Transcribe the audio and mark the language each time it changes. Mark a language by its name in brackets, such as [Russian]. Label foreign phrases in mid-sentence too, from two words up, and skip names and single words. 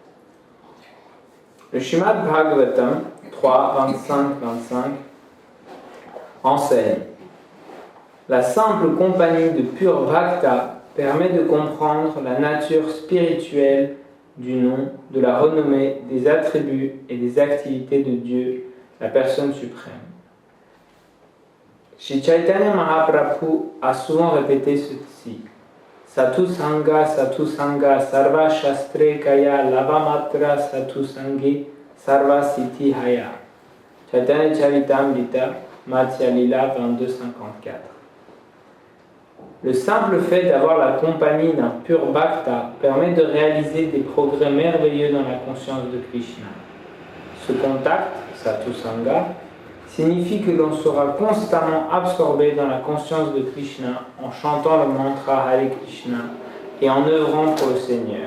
[French] Le Srimad Bhagavatam 3, 25-25 enseigne: la simple compagnie de pur Bhakta permet de comprendre la nature spirituelle du nom, de la renommée, des attributs et des activités de Dieu, la personne suprême. Shri Chaitanya Mahaprabhu a souvent répété ceci: [Bangla] সাধু সঙ্গ, সর্ব শাস্ত্রে কয়, লবমাত্র সাধু সঙ্গে, সর্ব সিদ্ধি হয়. [French] Chaitanya Charitamrita, Madhya Lila 22-54. Le simple fait d'avoir la compagnie d'un pur Bhakta permet de réaliser des progrès merveilleux dans la conscience de Krishna. Ce contact, [Bangla] সাধু সঙ্গ, [French] signifie que l'on sera constamment absorbé dans la conscience de Krishna en chantant le mantra Hare Krishna et en œuvrant pour le Seigneur.